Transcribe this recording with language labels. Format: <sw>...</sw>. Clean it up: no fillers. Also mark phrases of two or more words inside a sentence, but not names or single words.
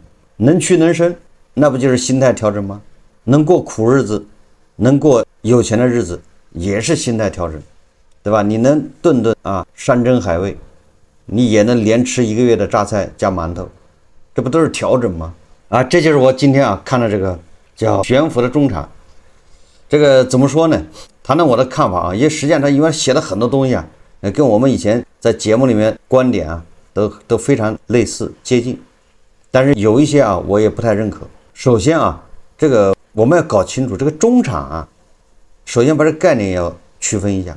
<zh>能屈能伸，那不就是心態調整嗎？能過苦日子，能過有錢的日子，也是心態調整，对吧？你能頓頓山珍海味，你也能连吃1個月的榨菜加馒頭，這不都是調整嗎？這就是我今天看的這個叫懸浮的中產。這個怎麼說呢？談談我的看法因為實際上他因為寫了很多東西跟我們以前在節目裡面觀點都非常類似接近，但是有一些我也不太認可。首先這個我們要搞清楚這個中產首先把這个概念要區分一下。</zh>